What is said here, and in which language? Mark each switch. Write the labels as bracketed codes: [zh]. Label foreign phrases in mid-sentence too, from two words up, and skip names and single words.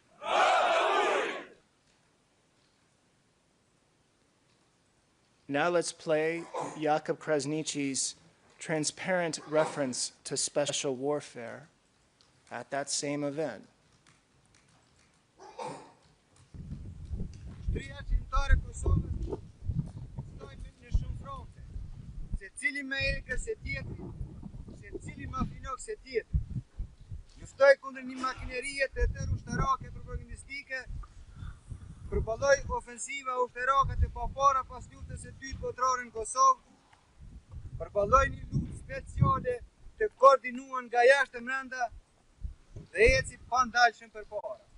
[en] Now let's play Jakup Krasniqi's transparent reference to special warfare at that same event. [sq] Shtria qimtare Kosovës stojnë në shumë fronte, se cili më egër se tjetri, se cili më finok se tjetri. Luftoj kundër një makinerie të tërë ushtarake propagandistike, përballoj ofensiva ushtarake të papara pas luftës së dytë botërore në Kosovë, përballoj një luftë speciale të koordinuar nga jashtë e brenda dhe eci pandalshëm përpara.